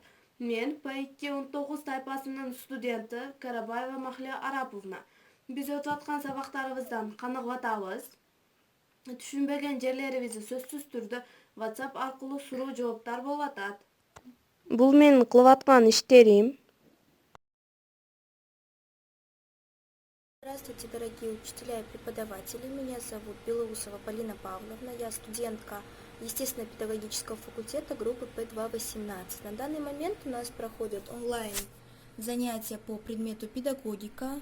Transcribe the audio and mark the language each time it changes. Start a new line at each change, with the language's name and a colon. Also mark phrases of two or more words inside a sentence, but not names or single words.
Kyrgyz: Мен P219 тайпасынын студенти Карабаева Махлия Араповна. Биз өтүп аткан сабактарыбыздан каныгып атабыз. Түшүнбөгөн жерлерибизди сөзсүз түрдө WhatsApp аркылуу суроо жооптар болуп атат. Бул менин кылып аткан иштерим.
Russian: Здравствуйте, дорогие учителя и преподаватели. Меня зовут Белоусова Полина Павловна. Я студентка естественно-педагогического факультета группы P218. На данный момент у нас проходят онлайн занятия по предмету педагогика.